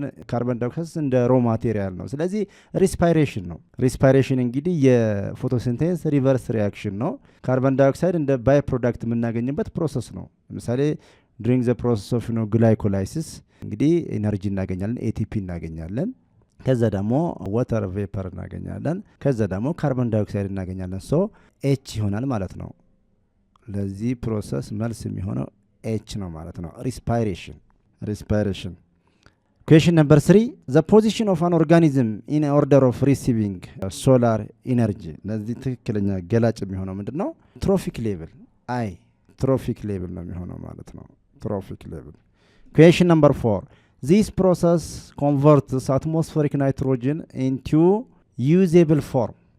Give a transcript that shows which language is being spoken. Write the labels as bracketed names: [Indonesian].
[Amharic] ካርቦን ዳይኦክሳይድ እንደ ሮ ማቴሪያል ነው ስለዚህ ሪስፓይሬሽን እንግዲህ የፎቶሲንተሲስ ሪቨርስ ሪአክሽን ነው ካርቦን ዳይኦክሳይድ እንደ ባይ ፕሮዳክት የምናገኝበት ፕሮሰስ ነው ለምሳሌ [English] during the process of glycolysis [Amharic] እንግዲህ ኤነርጂ እናገኛለን ኤቲፒ እናገኛለን ከዛ ደግሞ ዋተር ቬፐር እናገኛለን ከዛ ደግሞ ካርቦን ዳይኦክሳይድ እናገኛለን ሶ ኤች ይሆናል ማለት ነው ለዚህ ፕሮሰስ መልስ የሚሆነው H ነው ማለት ነው። respiration. [English] Question number 3, the position of an organism in order of receiving solar energy. [Amharic] ለዚህ ትክክለኛ ገላጭ የሚሆነው ምንድነው? Trophic level ነው የሚሆነው ማለት ነው። Trophic level. [English] Question number 4, this process converts atmospheric nitrogen into usable form.